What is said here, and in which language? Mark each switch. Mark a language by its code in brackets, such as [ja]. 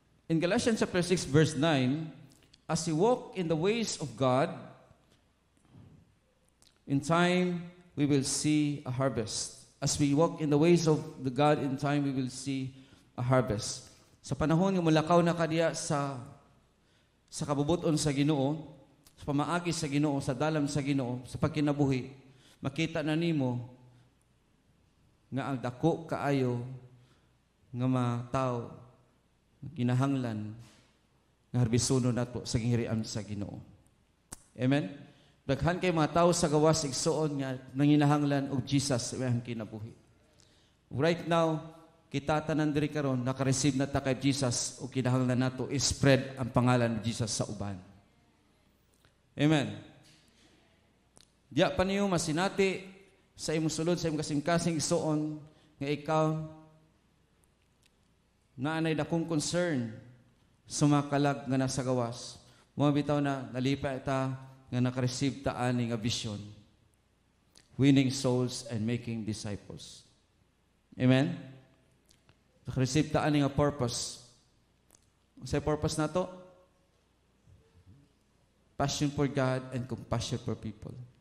[en] In Galatians chapter 6 verse 9, as we walk in the ways of God, in time we will see a harvest. As we walk in the ways of the God, in time we will see a harvest. [ceb] Sa panahon nga mulakaw na kadiya sa kabubuton sa Ginoo, sa pamaagi sa Ginoo, sa dalam sa Ginoo, sa pagkinabuhi, makita na nimo nga ang dako kaayo nga mga tao ginahanglan nga harbisono nato sa ginghirian sa Ginoo. Amen. Daghan kay mga tao sa gawas igsoon nga nanginahanglan og Jesus sa iyang kinabuhi. [en] Right now, [ceb] kita tanan diri karon naka-receive na ta kay Jesus o kinahanglan nato i-spread ang pangalan ni Jesus sa uban. Amen. Diya pa niyo masinati sa imong sulod sa imong kasing-kasing igsoon nga ikaw naanay dakong concern sa mga kalag nga nasa gawas. Mo bitaw na nalipay ta nga naka-receive ta ani nga vision. [en] Winning souls and making disciples. Amen. [ceb] Naka-receive ta ani nga purpose. Sa purpose nato, [en] passion for God and compassion for people.